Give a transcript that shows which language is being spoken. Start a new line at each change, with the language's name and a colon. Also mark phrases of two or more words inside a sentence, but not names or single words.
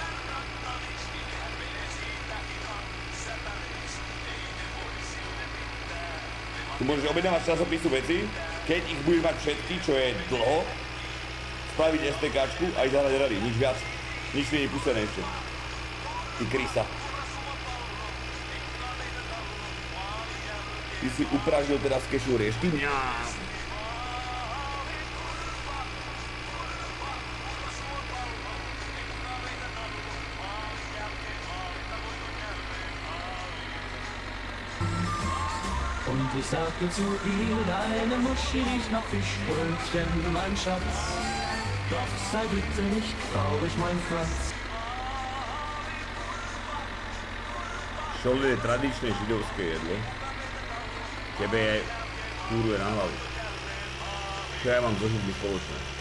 Slovak: Ty môžeš objednávať časopisu veci, keď ich budeš mať všetky, čo je dlho, spraviť STKčku a ísť zahrať rally, nič viac. Nič nie je pustené ešte. Ty krysa. Ty si upražil teraz z kešu riešky? Mňam.
German: Und ich sagte zu ihr, deine Muschi riecht nach Fischbrötchen, mein Schatz. Doch sei bitte nicht traurig, mein Franz.
Slovak: Šolde je tradičné židovské jedlo. Tebe je kúruje na hlavu. Čo ja mám so židmi spoločné?